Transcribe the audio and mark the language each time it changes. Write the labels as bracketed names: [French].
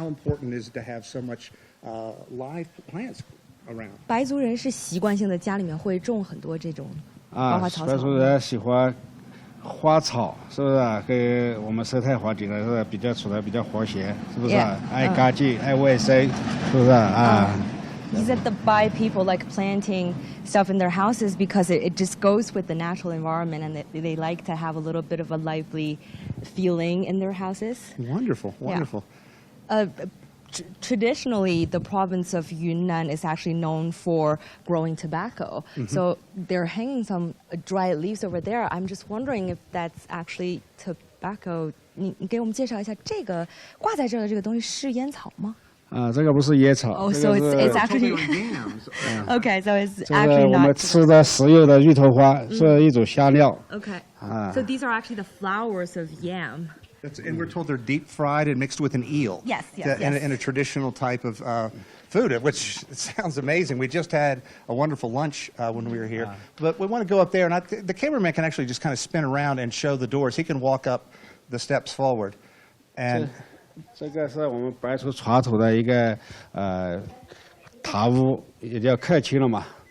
[English] How important is it to have so much live plants around? [Chinese] 白族人是习惯性的家里面会种很多这种。白族人喜欢花草，是不是？跟我们生态环境呢是比较处得比较和谐，是不是？爱干净，爱卫生，是不是啊 [English] ？He said the Bai people like planting stuff in their houses because it just goes with the natural environment, and they like to have a little bit of a lively feeling in their houses. Wonderful, wonderful. Traditionally, the province of Yunnan is actually known for growing tobacco. So they're hanging some dried leaves over there. I'm just wondering if that's actually tobacco. [Chinese] 你给我们介绍一下这个挂在这儿的这个东西是烟草吗？这个不是烟草。 [English] Oh, so it's actually okay. So it's actually not. [Chinese] 我们吃的食用的芋头花是一种香料。 [English] Okay. So these are actually the flowers of yam. And we're told they're deep fried and mixed with an eel. Yes. In a traditional type of food, which sounds amazing. We just had a wonderful lunch when we were here. But we want to go up there, and the cameraman can actually just kind of spin around and show the doors. He can walk up the steps forward. And [Chinese] 这个是我们白族传统的一个塔屋，也叫客厅了嘛。